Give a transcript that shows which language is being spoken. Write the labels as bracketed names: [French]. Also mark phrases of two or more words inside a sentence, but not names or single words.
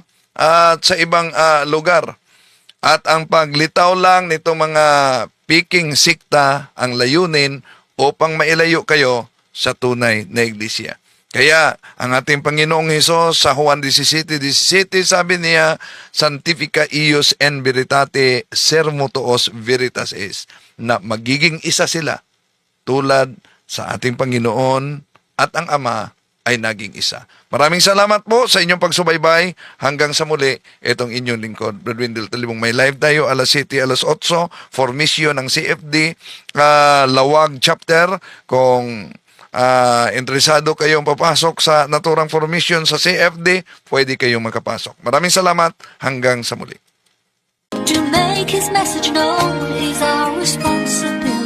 [Filipino] At sa ibang lugar. At ang paglitaw lang nitong mga piking sikta, ang layunin upang mailayo kayo sa tunay na iglesia. Kaya, ang ating Panginoong Hesus sa Juan 17:17, sabi niya, [Latin] Sanctifica ius en veritate sermo tuos veritas es, [Filipino] na magiging isa sila tulad sa ating Panginoon at ang Ama ay naging isa. Maraming salamat po sa inyong pagsubaybay. Hanggang sa muli, itong inyong lingkod, Brad Wendell Talibong. May live tayo alas 7, alas 8, [English] for mission [Filipino] ng CFD, Lawag Chapter. Kung interesado kayong papasok sa naturang formation sa CFD, pwede kayong makapasok. Maraming salamat. Hanggang sa muli. [English] To make his message known is our responsibility.